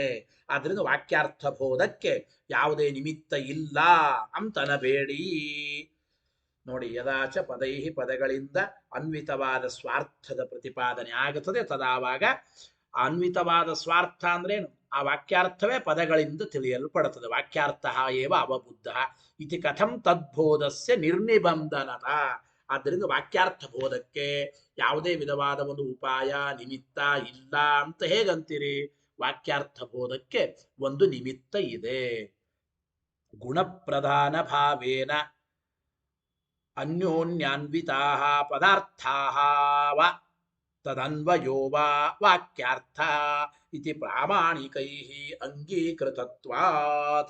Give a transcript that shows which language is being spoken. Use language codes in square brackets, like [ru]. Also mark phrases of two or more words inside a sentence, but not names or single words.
[kn] ಆದ್ರಿಂದ ವಾಕ್ಯಾರ್ಥ ಬೋಧಕ್ಕೆ ಯಾವುದೇ ನಿಮಿತ್ತ ಇಲ್ಲ ಅಂತನಬೇಡಿ. ನೋಡಿ, [sa] ಯದಾಚ ಪದೈಹಿ [kn] ಪದಗಳಿಂದ ಅನ್ವಿತವಾದ ಸ್ವಾರ್ಥದ ಪ್ರತಿಪಾದನೆ ಆಗುತ್ತದೆ ತದಾವಾಗ ಅನ್ವಿತವಾದ ಸ್ವಾರ್ಥ ಅಂದ್ರೇನು? ಆ ವಾಕ್ಯಾರ್ಥವೇ ಪದಗಳಿಂದ ತಿಳಿಯಲ್ಪಡುತ್ತದೆ. [sa] ವಾಕ್ಯಾರ್ಥ ಏವ ಅವಬುದ್ಧ ಇತಿ ಕಥಂ ತದ್ಬೋಧಸ್ಯ ನಿರ್ನಿಬಂಧನತ. [kn] ಆದ್ದರಿಂದ ವಾಕ್ಯಾರ್ಥ ಬೋಧಕ್ಕೆ ಯಾವುದೇ ವಿಧವಾದ ಒಂದು ಉಪಾಯ ನಿಮಿತ್ತ ಇಲ್ಲ ಅಂತ ಹೇಗಂತೀರಿ? ವಾಕ್ಯಾರ್ಥ ಬೋಧಕ್ಕೆ ಒಂದು ನಿಮಿತ್ತ ಇದೆ. [sa] ಗುಣಪ್ರಧಾನ ಭಾವೇನ ಅನ್ಯೋನ್ಯಾನ್ವಿತಾ ಪದಾರ್ಥಾ ವ ತದನ್ವಯೋ ವಾ ವಾಕ್ಯಾರ್ಥ ಇತಿ ಪ್ರಾಮಾಣಿಕೈ ಅಂಗೀಕೃತತ್ವಾತ್.